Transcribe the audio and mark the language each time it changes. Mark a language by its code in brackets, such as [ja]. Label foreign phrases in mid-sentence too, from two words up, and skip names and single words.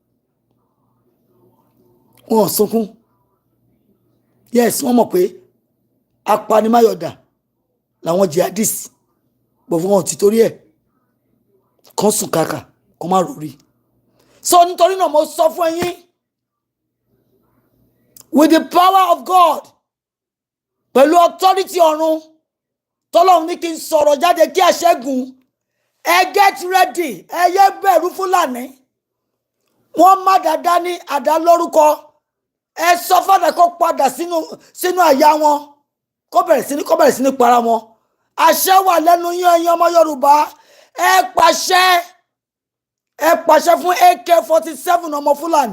[yo] Wọ́n sunkún. Yes, wọ́n mọ̀ pé apanimáyọ̀dà làwọn jihadist. Bọ̀ fún wọn ti torí ẹ̀ kan sùn kàkà kan má rò rí. So nítorí náà mo sọ fún yín, [en] with the power of God, [yo] pẹ̀lú authority ọ̀run, tọ́lọ́run ní kí n sọ̀rọ̀ jáde kí àṣẹ́gun. [en] Ẹ get ready. [yo] Ẹ yé bẹ̀rù Fúlàní. Wọ́n má dáadáa ní àdá lórúkọ. ẹ sọ fàdà kó padà sínú àyà wọn kó bẹ̀rẹ̀ sí ní para wọn. Àṣẹ wà lẹ́nu yín ẹ̀yin ọmọ Yorùbá. Ẹ pàṣẹ fún AK-47 ọmọ Fúlàní.